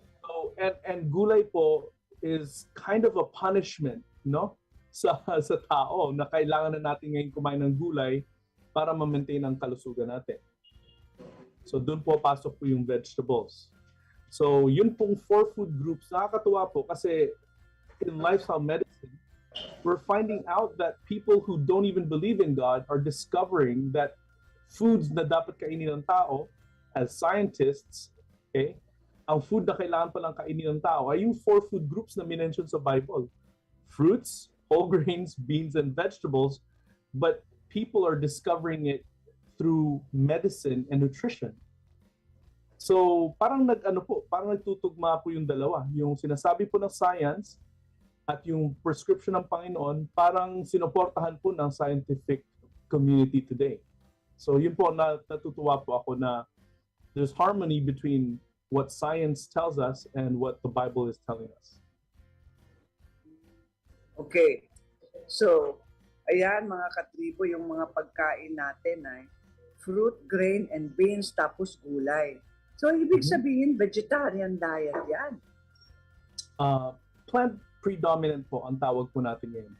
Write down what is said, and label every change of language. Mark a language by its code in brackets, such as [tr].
[en] So and gulay po is kind of a punishment, no? [tl] Sa tao na kailangan na natin ngayon kumain ng gulay para ma-maintain ang kalusugan natin. So doon po pasok po yung vegetables. [en] So yun pong 4 food groups, [tl] nakakatuwa po kasi [en] in lifestyle medicine, we're finding out that people who don't even believe in God are discovering that foods [tl] na dapat kainin ng tao [en] as scientists, okay, [tl] ang food na kailangan palang kainin ng tao ay yung 4 food groups na minention sa Bible. [en] Fruits, whole grains, beans, and vegetables, but people are discovering it through medicine and nutrition. [tl] So, parang parang nagtutugma po yung dalawa. Yung sinasabi po ng science at yung prescription ng Panginoon, parang sinuportahan po ng scientific community today. So, yun po, natutuwa po ako na [en] there's harmony between what science tells us and what the Bible is telling us. okay. [tl] So, ayan mga katribo, yung mga pagkain natin ay fruit, grain, and beans, tapos gulay. So, ibig sabihin, vegetarian diet yan. Plant predominant po ang tawag po natin ngayon.